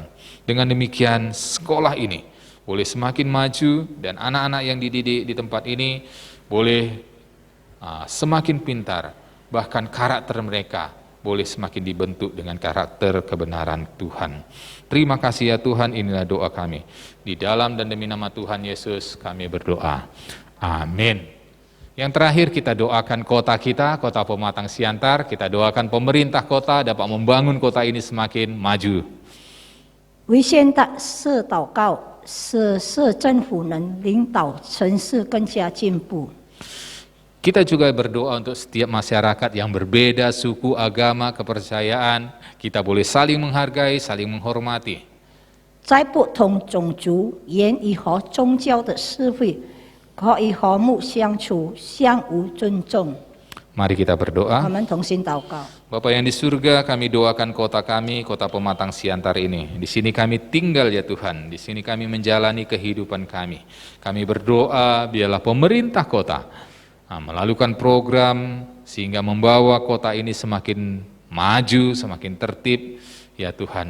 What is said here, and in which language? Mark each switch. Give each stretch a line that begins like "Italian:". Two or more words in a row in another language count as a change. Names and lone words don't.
Indonesian: Dengan demikian sekolah ini boleh semakin maju dan anak-anak yang dididik di tempat ini boleh semakin pintar, bahkan karakter mereka boleh semakin dibentuk dengan karakter kebenaran Tuhan. Terima kasih ya Tuhan, inilah doa kami. Di dalam dan demi nama Tuhan Yesus kami berdoa. Amin. Yang terakhir kita doakan kota kita, kota Pematang Siantar, kita doakan pemerintah kota dapat membangun kota ini semakin maju.
Chinese: 为现代市祷告，使市政府能领导城市更加进步。
Indonesian: Kita juga berdoa untuk setiap masyarakat yang berbeda suku, agama, kepercayaan, kita boleh saling menghargai, saling menghormati.
Chinese: 在不同种族、言语和宗教的社会，可以和睦相处，相互尊重。
Indonesian: Mari kita
Chinese: 我
Indonesian: berdoa.
Chinese: 们同心祷告。
Indonesian: Bapa yang di surga, kami doakan kota kami, kota Pematang Siantar ini. Di sini kami tinggal ya Tuhan, di sini kami menjalani kehidupan kami. Kami berdoa biarlah pemerintah kota melakukan program sehingga membawa kota ini semakin maju, semakin tertib ya Tuhan.